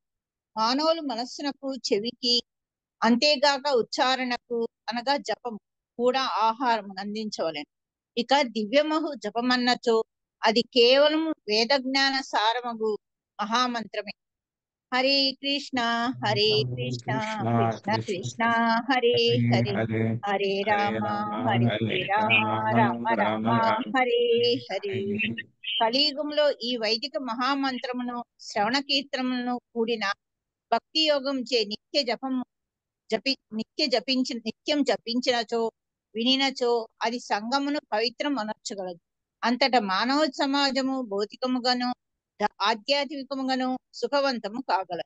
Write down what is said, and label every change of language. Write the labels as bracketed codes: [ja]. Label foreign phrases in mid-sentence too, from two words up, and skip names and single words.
[te] మానవులు మనస్సునకు, చెవికి, అంతేగాక ఉచ్చారణకు అనగా జపము కూడా ఆహారం అందించవలెను. ఇక దివ్యమహు జపమన్నచో అది కేవలం వేద జ్ఞాన సారమగు మహామంత్రమే. హరే కృష్ణ హరే కృష్ణ కృష్ణ కృష్ణ కృష్ణ కృష్ణ హరే హరే హరే హరే హరే హరే రామ రామ హరే హరే రామ రామ రామ రామ రామ రామ హరే హరే. హరే. కలియుగంలో ఈ వైదిక మహామంత్రమును శ్రవణ కీర్తనములను కూడిన భక్తి యోగం చే నిత్యం జపించినచో వినినచో అది సంగమును పవిత్రం అనర్చగలదు. అంతట మానవ సమాజము భౌతికముగాను ఆధ్యాత్మికముగాను సుఖవంతము కాగలదు.